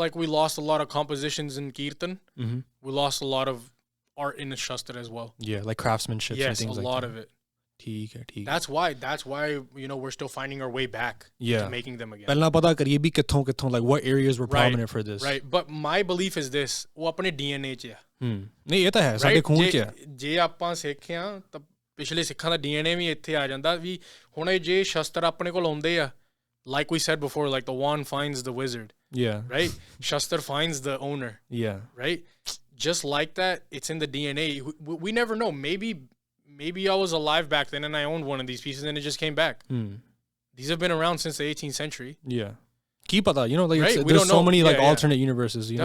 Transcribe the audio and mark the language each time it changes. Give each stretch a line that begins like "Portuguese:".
English: like we lost a lot of compositions in Kirtan, we lost a lot of art in the Shastra as well. Yeah, like craftsmanship and things like that. Yes, a lot of it.
Punjabi: ਠੀਕ ਹੈ
English: That's why you know we're still finding our way back to making them again.
Punjabi: ਪਹਿਲਾਂ ਪਤਾ ਕਰੀਏ ਵੀ ਕਿੱਥੋਂ
English: like what areas were prominent for this. Right, but my belief is this,
Punjabi: ਉਹ ਆਪਣੇ DNA 'ਚ ਆ ਨਹੀਂ ਇਹ ਤਾਂ ਹੈ ਸਾਡੇ ਖੂਨ 'ਚ ਆ ਜੇ ਆਪਾਂ ਸਿੱਖਿਆ ਤਾਂ ਪਿਛਲੇ ਸਿੱਖਾਂ ਦਾ DNA ਵੀ ਇੱਥੇ ਆ ਜਾਂਦਾ ਵੀ ਹੁਣ ਇਹ ਜੇ ਸ਼ਸਤਰ ਆਪਣੇ ਕੋਲ ਆਉਂਦੇ ਆ
English: like we said before, like the wand finds the wizard. Right? Shastar finds the owner. Right? Just like that, it's in the DNA. We never know. Maybe I was alive back then and I owned one of these pieces and it just came back. These have been around since the 18th century. Keep that, you know, like there's so many like alternate universes, you know.